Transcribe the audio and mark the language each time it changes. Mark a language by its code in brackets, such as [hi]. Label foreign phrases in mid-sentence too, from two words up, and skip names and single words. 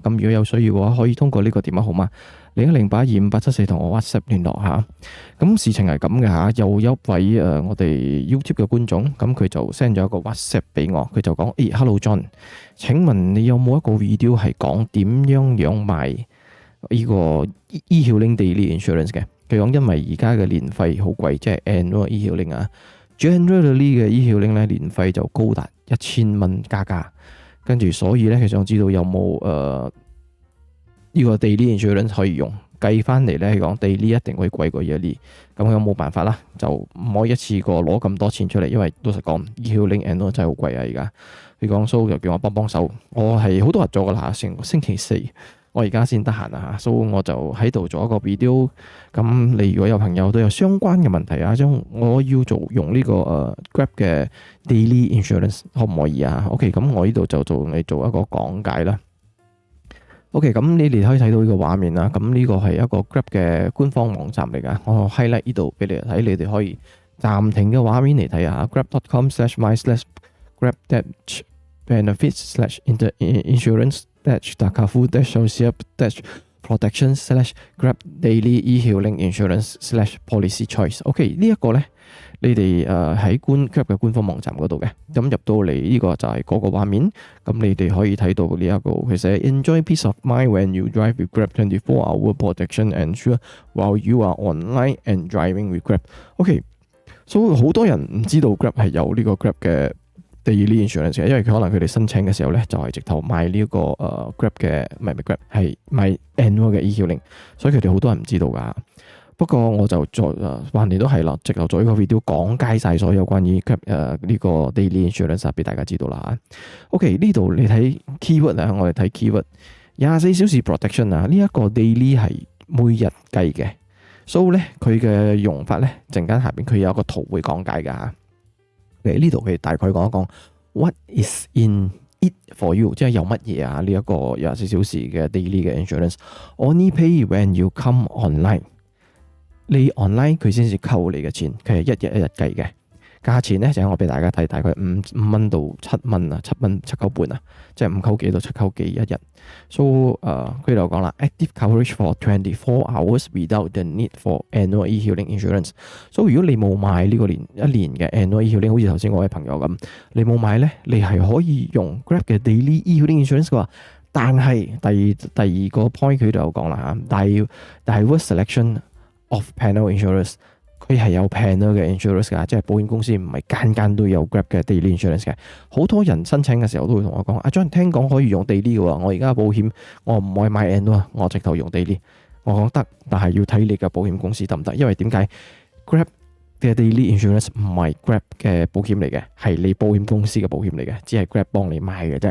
[yue] 咁如果有需要嘅話，可以通過呢個電話號碼01082584同我 WhatsApp 聯絡嚇。咁事情係咁嘅嚇，有一位我哋 YouTube 嘅觀眾，咁佢就 send 咗一個 WhatsApp 俾我，佢就講：Hello John，請問你有冇一個 video 係講點樣買呢個 [en] e-hailing daily insurance [yue] 嘅？佢講因為而家嘅年費好貴，即係 [en] annual e-hailing [yue] 啊。Generally 嘅 e-hailing 咧年費就高達1000蚊加，跟住所以咧佢想知道有冇呢個 [en] daily insurance [yue] 可以用，計翻嚟咧講 daily 一定會貴過 yearly，咁佢冇辦法啦，就唔可以一次過攞咁多錢出嚟，因為老實講 [en] e-hailing annual [yue] 真係好貴啊而家。佢講 so 就叫我幫手，我係好多日咗噶啦，成個星期四。我而家先得閒啊，所以我就喺度做一個 video。咁你如果有朋友都有相關嘅問題啊，將我要用呢個Grab 嘅 [en] daily insurance [yue] 可唔可以啊？OK，咁我呢度就做一個講解啦。OK，咁你哋可以睇到呢個畫面啦。咁呢個係一個 Grab 嘅官方網站嚟噶，我 highlight 呢度俾你睇，你哋可以暫停嘅畫面嚟睇下 grab.com/my/grab-benefits/insurance Dakafu-Sosiap-Protection/Grab Daily E-hailing [en] Insurance/Policy Choice。 [yue] OK，呢一個咧，你哋喺Grab 嘅官方網站嗰度嘅，咁入到嚟呢個就係嗰個畫面，咁你哋可以睇到呢一個其實 [en] Enjoy peace of mind when you drive with Grab 24-hour protection ensure while you are online and driving with Grab。 [yue] OK，所以好多人唔知道 Grab 係有呢個 Grab 嘅 [en] daily insurance [yue] 嘅，因為可能佢哋申請嘅時候咧，就係直頭買呢個Grab 嘅，唔係 Grab 係買 annual 嘅 e-hailing，所以佢哋好多人唔知道噶。不過我就再橫掂都係啦，直頭做呢個 video 講解晒所有關於 Grab 呢個 [en] daily insurance [yue] 俾大家知道啦。OK， 呢度你睇 keyword 啊，我哋睇 keyword 24小時 protection 啊，呢一個 daily 係每日計嘅，所以咧佢嘅用法咧，陣間下邊佢有一個圖會講解噶嚇。呢度佢大概講一講 what is in it for you，即係有乜嘢啊？呢一個24小時嘅 daily 嘅 insurance， [en] only pay when you come online。 [yue] 你 online 佢先至扣你嘅錢，佢係一日一日計嘅。價錢咧就係我俾大家睇，大概5蚊到7蚊啊，7.9半啊，即係5扣幾到7扣幾一日。So 佢就講啦 ， [en] active coverage for 24 hours without the need for annual e-hailing insurance。 [yue] 所以如果你冇買呢個一年嘅 [en] annual e-hailing， [yue] 好似頭先我位朋友咁，你冇買咧，你係可以用 Grab 嘅 [en] daily e-hailing insurance [yue] 嘅話，但係第二個 point 佢就講啦嚇，但係 [en] diverse selection of panel insurers。 [yue] 佢係有 panel 嘅 insurance 㗎，即係保險公司唔係間間都有 Grab 嘅 [en] daily insurance [yue] 嘅。好多人申請嘅時候都會同我講：阿 John 聽講可以用 daily 嘅喎，我而家保險我唔可以買 annual 啊，我直頭用 daily。我講得，但係要睇你嘅保險公司得唔得？因為點解 Grab 嘅 [en] daily insurance [yue] 唔係 Grab 嘅保險嚟嘅，係你保險公司嘅保險嚟嘅，只係 Grab 幫你買嘅啫。